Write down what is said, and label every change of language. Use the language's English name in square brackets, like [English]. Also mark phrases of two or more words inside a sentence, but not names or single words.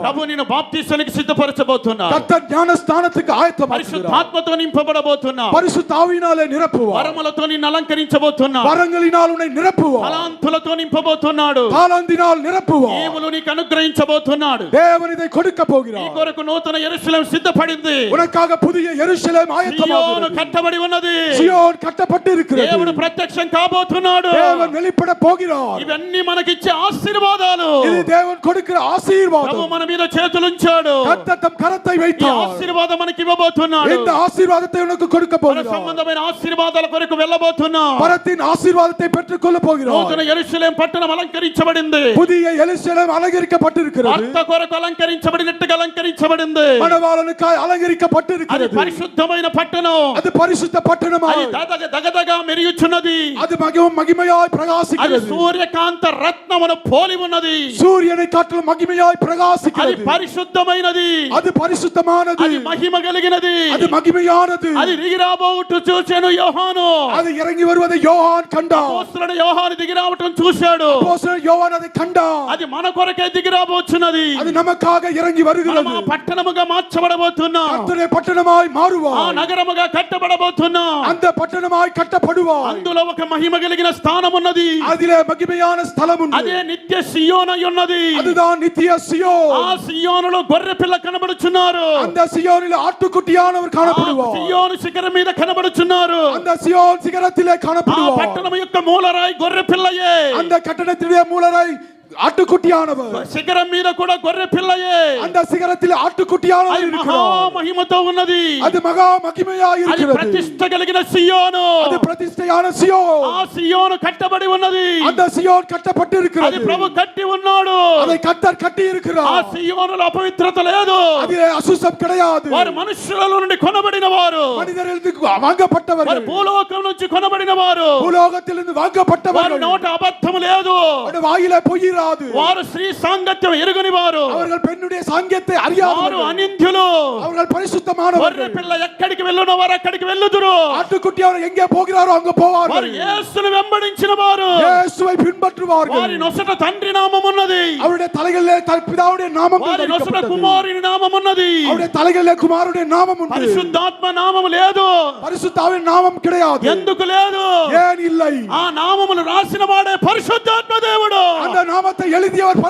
[Telugu] ప్రభు నిన్ను బాప్తిసానికి సిద్ధపరచబోతున్నాడు. [Tamil] கர்த்தர் ஞானஸ்தானத்துக்கு ஆயத்தமாக்குகிறார். [Telugu] పరిశుద్ధాత్మతో నింపబడబోతున్నావు. [Tamil] பரிசுத்த ஆவியினாலே நிரப்புவார். [Telugu] వరములతో నిన్ను అలంకరించబోతున్నావు. [Tamil] வரங்களினால் உன்னை நிரப்புவார். [Telugu] తలాంతులతో నింపబోతున్నాడు. [Tamil] தாளந்தினால் நிரப்புவார். [Telugu] దేవుడు నీకు అనుగ్రహించబోతున్నాడు. [Tamil] தேவன் இதை கொடுக்க [Telugu] నీ [Tamil] போகிறார். [Telugu] కొరకు నూతన యెరూషలేము సిద్ధపడింది. [Tamil] உனக்காக புதிய எருசலேம் [Telugu] సియోను [Tamil] ஆயத்தமாகிறது. [Telugu] కట్టబడి ఉన్నది. [Tamil] சியோன் கட்டப்பட்டு இருக்கிறது. [Telugu] దేవుడు ప్రత్యక్షం కాబోతున్నాడు. [Tamil] தேவன் வெளிப்பட போகிறார். [Telugu] ఇవన్నీ మనకిచ్చే ఆశీర్వాదాలు. [Tamil] இது தேவன் கொடுக்கிற [Telugu] ప్రభు [Tamil] ஆசீர்வாதம். [Telugu] మన మీద చేతులుంచాడు. [Tamil] கர்த்தர் தம் கரத்தை [Telugu] ఈ [Tamil] வைத்தார். [Telugu] ఆశీర్వాదం మనకి ఇవ్వబోతున్నాడు. [Tamil] இந்த ஆசீர்வாதத்தை உனக்கு கொடுக்க [Telugu] మన [Tamil] போகிறார். [Telugu] సంబంధమైన ఆశీర్వాదాల కొరకు వెళ్ళబోతున్నాం. [Tamil] பரத்தின் ஆசீர்வாதத்தை பெற்றுக் கொள்ள போகிறார். [Telugu] నూతన యెరూషలేము పట్టణం అలంకరించబడింది. [Tamil] புதிய எருசலேம் அலங்கரிக்கப்பட்டிருக்கிறது. [Telugu] భర్త కొరకు అలంకరించబడినట్టుగా అలంకరించబడింది. [Tamil] மணவாளனுக்காய் [Telugu] అది [Tamil] அலங்கரிக்கப்பட்டிருக்கிறது. [Telugu] పరిశుద్ధమైన పట్టణం. [Tamil] அது பரிசுத்த [Telugu] అది [Tamil] பட்டணமாய் [Telugu] దగదగా మెరియుచున్నది. [Tamil] அது மிகவும் மகிமையாய் [Telugu] అది [Tamil] பிரகாசிக்கிறது. [Telugu] సూర్యకాంత రత్నమును పోలి ఉన్నది. [Tamil] சூரியனை காட்டிலும் மகிமையாய் பிரகாசிக்கிறது. இருக்கிறது [Telugu] పరిశుద్ధమైనది, [Tamil] அது பரிசுத்தமானது [Telugu] అది మహిమ కలిగినది, [Tamil] அது மகிமையானது [Telugu] అది దిగిరాబోవుట చూచెను యోహాను. [Tamil] அது இறங்கி வருவதை யோவான் கண்டான் [Telugu] అపోస్తలుడైన యోహాను దిగిరావటం చూశాడు. [Tamil] அப்போஸ்தலன் யோவான் அதை கண்டான் [Telugu] అది మన కొరకే దిగిరాబోచున్నది. [Tamil] அது நமக்காக இறங்கி [Telugu] మనం [Tamil] வருகிறது [Telugu] ఆ పట్టణముగా మార్చబడబోతున్నాం. [Tamil] கர்த்தருடைய పట్టణமாய் [Telugu] ఆ [Tamil] మారుவார் [Telugu] నగరముగా కట్టబడబోతున్నాం. [Tamil] அந்த పట్టణமாய் కట్టப்படுவார் [Telugu] అందులో ఒక మహిమ కలిగిన స్థానం ఉన్నది. [Tamil] அதிலே மகிமையான ஸ்தலம் உண்டு [Telugu] అదే నిత్య సియోన్ అయి ఉన్నది. [Tamil] அதுதான் நித்திய சியோன் [Telugu] ఆ సియోనులో గొర్రె పిల్ల కనబడుచున్నారు. [Tamil] அந்த சியோனில் ஆட்டுக்குட்டியானவர் [Telugu] ఆ [Tamil] காணப்படுவார் [Telugu] సియోను శిఖరం మీద కనబడుచున్నారు. [Tamil] அந்த சியோன் சிகரத்திலே [Telugu] ఆ [Tamil] காணப்படுவார் [Telugu] పట్టణం యొక్క మూలరాయి గొర్రె పిల్లయే. [Tamil] அந்த கட்டடத்திலே மூலராய் ஆட்டுக்குட்டியானவர் [Telugu] శిఖరం మీద కూడా గొర్రె పిల్లయే. [Tamil] அந்த சிகரத்தில் ஆட்டுக்குட்டியானவர் [Telugu] అది మహా [Tamil] இருக்கிறார் [Telugu] మహిమతో ఉన్నది. [Tamil] அது மகா மகிமையாய் [Telugu] అది [Tamil] இருக்கிறது [Telugu] ప్రతిష్ట కలిగిన సియోను. [Tamil] அது பிரதிஷ்டையான சியோன் [Telugu] ఆ సియోను కట్టబడి ఉన్నది. [Tamil] அந்த சியோன் கட்டப்பட்டு [Telugu] అది [Tamil] இருக்கிறது [Telugu] ప్రభు కట్టి ఉన్నాడు. [Tamil] அதை கர்த்தர் கட்டி [Telugu] ఆ [Tamil] இருக்கிறார் [Telugu] సియోనులో అపవిత్రత లేదు. [Tamil] அதிலே அசுத்தம் கிடையாது [Telugu] వారు మనుషుల నుండి కొనబడిన వారు. [Tamil] மனிதரிலிருந்து வாங்கப்பட்டவர்கள் [Telugu] వారు భూలోకం నుంచి కొనబడిన వారు. [Tamil] பூலோகத்திலிருந்து [Telugu] వారి [Tamil] வாங்கப்பட்டவர்கள் [Telugu] నోట అబద్ధము లేదు. [Tamil] அவருடைய வாயிலே பொய் இராது [Telugu] వారు స్త్రీ సాంగత్యం ఎరుగని వారు. [Tamil] அவர்கள் பெண்ணுடைய சாங்கியத்தை [Telugu] వారు [Tamil] அறியாதவர்கள் [Telugu] అనింద్యులు. [Tamil] அவர்கள் [Telugu] గొర్రె [Tamil] பரிசுத்தமானவர்கள் [Telugu] పిల్ల ఎక్కడికి వెళ్ళునో వారు అక్కడికి వెళ్ళుదురు. [Tamil] ஆட்டுக்குட்டி அவர் எங்கே போகிறாரோ அங்க [Telugu] వారు [Tamil] போவார்கள் [Telugu] యేసును వెంబడించిన వారు. [Tamil] இயேசுவை பின்பற்றுவார்கள் [Telugu] వారి నొసట తండ్రి నామం ఉన్నది. [Tamil] அவருடைய தலைகளிலே பிதாவுடைய நாமம் [Telugu] వారి నొసట [Tamil] தரிக்கப்பட்டது. [Telugu] కుమారుని నామం ఉన్నది. [Tamil] அவருடைய தலைகளிலே குமாரனுடைய நாமம் உண்டு [Telugu] పరిశుద్ధాత్మ నామం లేదు. [Tamil] பரிசுத்தாவின் நாமம் கிடையாது [Telugu] ఎందుకు లేదు? [Tamil] ஏன் இல்லை [Telugu] ఆ నామములు రాసిన వాడే పరిశుద్ధాత్మ దేవుడు. [Tamil] அந்த நாமத்தை எழுதியவர் [Telugu] అదే